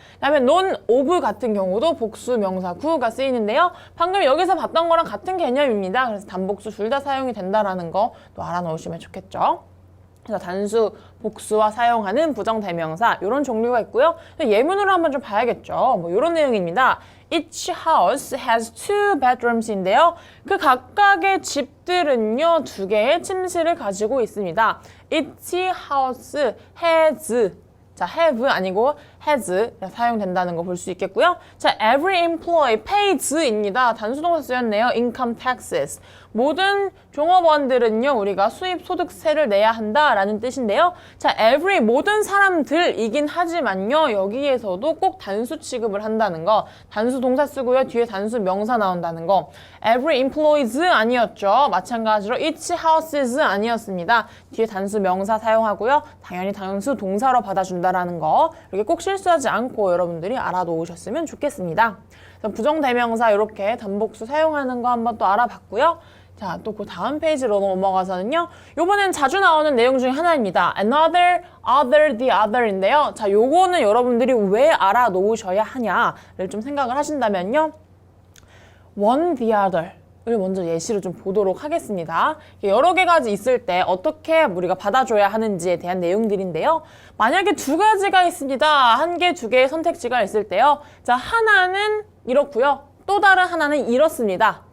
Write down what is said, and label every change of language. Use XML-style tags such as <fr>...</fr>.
<ko>그다음에 non of 같은 경우도 복수명사 구가 쓰이는데요. 방금 여기서 봤던 거랑 같은 개념입니다. 그래서 단복수 둘 다 사용이 된다라는 거 또 알아놓으시면 좋겠죠. 그래서 단수, 복수와 사용하는 부정대명사 이런 종류가 있고요. 예문으로 한번 좀 봐야겠죠. 뭐 이런 내용입니다.</ko> <en>Each house has two bedrooms인데요.</en> <ko>그 각각의 집들은요, 두 개의 침실을 가지고 있습니다.</ko> <en>Each house has</en> <ko>자, have 아니고 has 사용된다는 거 볼 수 있겠고요.</ko> <en>자, every employee pays입니다.</en> <ko>단수동사 쓰였네요.</ko> <en>income taxes.</en> <ko>모든 종업원들은요, 우리가 수입소득세를 내야 한다라는 뜻인데요. 자, every 모든 사람들이긴 하지만요, 여기에서도 꼭 단수 취급을 한다는 거. 단수 동사 쓰고요, 뒤에 단수 명사 나온다는 거.</ko> <en>every employees</en> <ko>아니었죠. 마찬가지로</ko> <en>each houses</en> <ko>아니었습니다. 뒤에 단수 명사 사용하고요. 당연히 단수 동사로 받아준다라는 거. 이렇게 꼭 실수하지 않고 여러분들이 알아놓으셨으면 좋겠습니다. 부정대명사 이렇게 단복수 사용하는 거 한번 또 알아봤고요. 자, 또 그 다음 페이지로 넘어가서는요. 요번엔 자주 나오는 내용 중에 하나입니다.</ko> <en>another, other, the other인데요.</en> <ko>자, 요거는 여러분들이 왜 알아놓으셔야 하냐를 좀 생각을 하신다면요.</ko> <en>one, the other.</en> <ko>를 먼저 예시를 좀 보도록 하겠습니다. 여러 개가 있을 때 어떻게 우리가 받아줘야 하는지에 대한 내용들인데요. 만약에 두 가지가 있습니다. 한 개, 두 개의 선택지가 있을 때요. 자, 하나는 이렇고요. 또 다른 하나는 이렇습니다.</ko>